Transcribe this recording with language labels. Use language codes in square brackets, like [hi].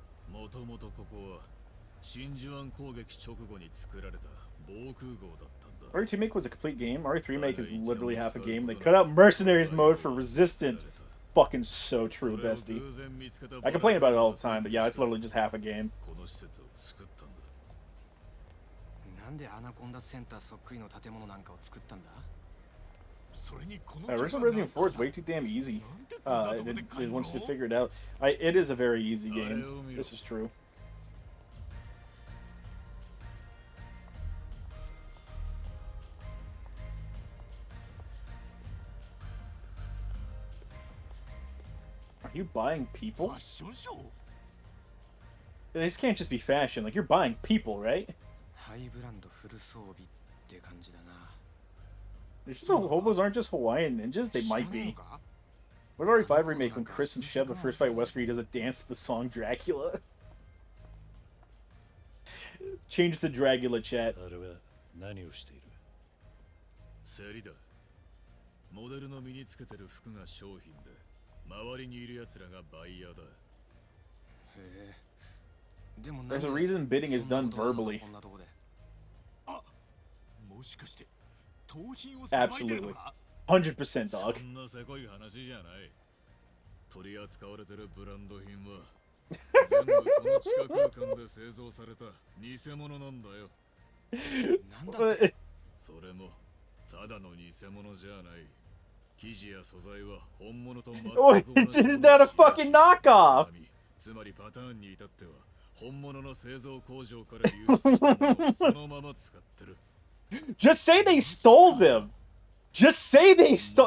[ja] もともとここは真珠湾攻撃直後に作られた防空壕だったんだ。 [en] RE2 Make was a complete game. RE3 Make is literally half a game. They cut out Mercenaries mode for Resistance. Fucking so true, bestie. I complain about it all the time, but yeah, it's literally just half a game. [ja] この施設を作ったんだ。なんでアナコンダセンターそっくりの建物なんかを作ったんだ？ [en] Original Resident Evil 4 is way too damn easy. Once you figure it out, it is a very easy game. This is true. Are you buying people? This can't just be fashion. Like, you're buying people, right? [ja] ハイブランドフル装備って感じだな。 [en] The hobos aren't just Hawaiian ninjas, they might be. What about RE5 remake when Chris and Chev the first fight Wesker he does a dance to the song Dracula? Change the Dracula chat. [ja] あれは何をしている？競りだ。モデルの身につけてる服が商品で、周りにいる奴らがバイヤーだ。へえ。でも [en] There's a reason bidding is done verbally. [ja] あ、もしかして [en] Absolutely. 100% dog. [ja] そんなせこい話じゃない。取り扱われてるブランド品は全部この地下空間で製造された偽物なんだよ。なんだって？それもただの偽物じゃない。生地や素材は本物と全く同じ。 [en] Isn't that a fucking knockoff? [ja] つまりパターンに至っては本物の製造工場から流出したものをそのまま使ってる。 [en] Just say they stole them. Just say they stole.